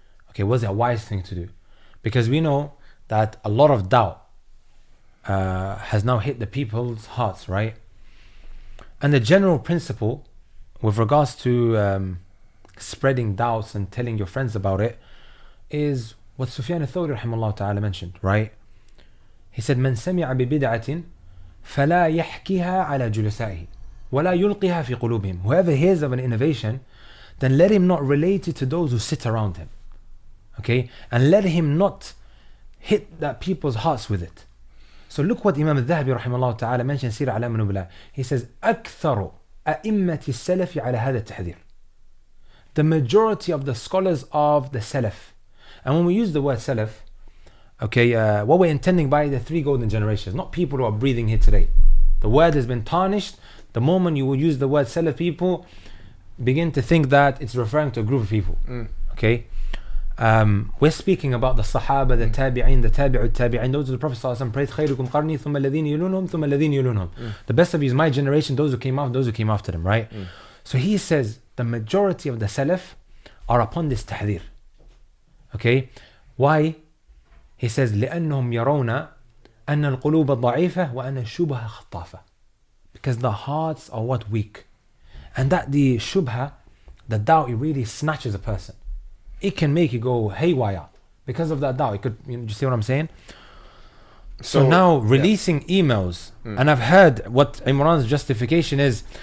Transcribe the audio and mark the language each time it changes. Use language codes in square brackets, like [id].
[en] Okay, was it a wise thing to do? Because we know that a lot of doubt has now hit the people's hearts, right? And the general principle with regards to spreading doubts and telling your friends about it is what Sufyan al-Thawri rahimahullah ta'ala mentioned, right? He said, [ar] من سمع ببدعة فلا يحكيها على جلسائه ولا يلقيها في قلوبهم. [en] Whoever hears of an innovation, then let him not relate it to those who sit around him. Okay? And let him not hit that people's hearts with it. So look what Imam al-Dhahabi rahimahullah ta'ala mentioned, Sir A'lam an-Nubala. He says, [ar] أكثر أئمة السلف على هذا التحذير. [en] The majority of the scholars of the Salaf. And when we use the word Salaf, okay, what we're intending by the three golden generations, not people who are breathing here today. The word has been tarnished. The moment you will use the word Salaf, people begin to think that it's referring to a group of people. Okay? We're speaking about the Sahaba, the Tabi'in, the Tabi'ut Tabi'in. Those are the Prophet ﷺ prayed, [ar] خَيْرُكُمْ قَرْنِي ثُمَّ الَّذِينَ يُلُونَهُمْ ثُمَّ الَّذِينَ يُلُونَهُمْ. [en] The best of you is my generation, those who came after them, right? So he says the majority of the Salaf are upon this tahdhir. Okay? Why? He says [ar] لأنهم يرون أن القلوب ضعيفة وأن الشبهة خطافة. [en] Because the hearts are what weak. And that the shubha, the doubt, it really snatches a person. It can make you go haywire because of that doubt. It could, you see what I'm saying? So now releasing emails, and I've heard what Imran's justification is.